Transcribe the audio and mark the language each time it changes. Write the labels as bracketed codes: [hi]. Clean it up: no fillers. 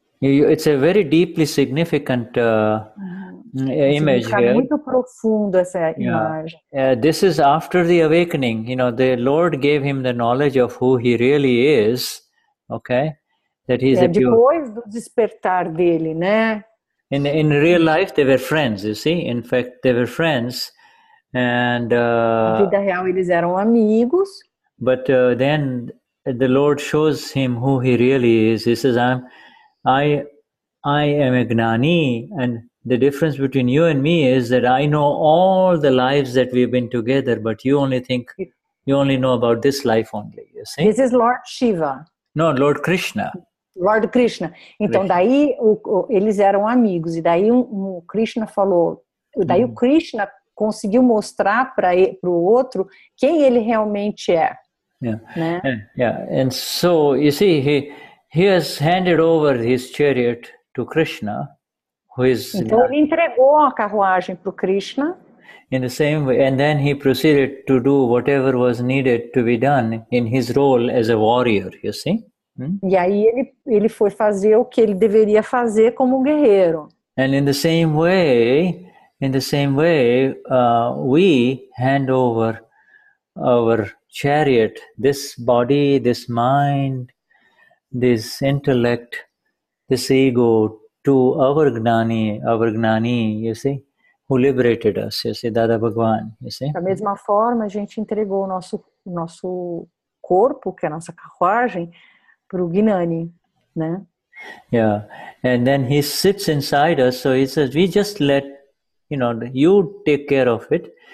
[en] It's a very deeply significant image here. [pt] Muito profundo essa imagem. [en] This is after the awakening. The Lord gave him the knowledge of who he really is. Okay, that he's [pt] depois do despertar dele, né? [en] In real life, they were friends. You see, in fact, they were friends, and [pt] na vida real eles eram amigos. [en] But then the Lord shows him who he really is. He says, I am a Gnani, and the difference between you and me is that I know all the lives that we've been together, but you only know about this life only. You see? This is Lord Shiva. No, Lord Krishna. Lord Krishna. [pt] Então, daí eles eram amigos, e daí o Krishna falou, daí o Krishna conseguiu mostrar para o outro quem ele realmente é. Né? [en] And so, you see, he has handed over his chariot to Krishna, who is... [pt] Então, ele entregou a carruagem para o Krishna. [en] In the same way, and then he proceeded to do whatever was needed to be done in his role as a warrior, you see? [pt] E aí ele foi fazer o que ele deveria fazer como guerreiro. [en] And in the same way, we hand over our chariot, this body, this mind, this intellect, this ego, to our Gnani, you see, who liberated us, you see, Dada Bhagwan, you see. [pt] Da mesma forma, a gente entregou o nosso corpo, que é a nossa carruagem, para o Gnani, né? [en] Yeah, and then he sits inside us, so he says, we just let, you take care of it.